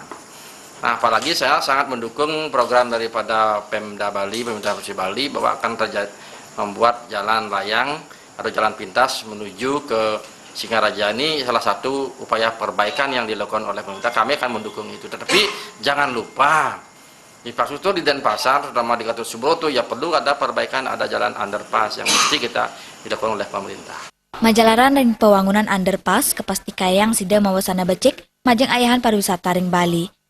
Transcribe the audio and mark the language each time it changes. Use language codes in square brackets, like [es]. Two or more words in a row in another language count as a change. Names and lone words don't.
[id] Nah, apalagi saya sangat mendukung program daripada Pemda Bali, Pemerintah Provinsi Bali, bahwa akan membuat jalan layang atau jalan pintas menuju ke Singaraja. Ini salah satu upaya perbaikan yang dilakukan oleh pemerintah. Kami akan mendukung itu. Tetapi jangan lupa, infrastruktur di Denpasar, terutama di Gatot Subroto, ya perlu ada perbaikan, ada jalan underpass yang mesti kita dilakukan oleh pemerintah. [ban] Majalaran dan pembangunan underpass kepasti kayang sida mawasana becik majeng ayahan pariwisata ring Bali.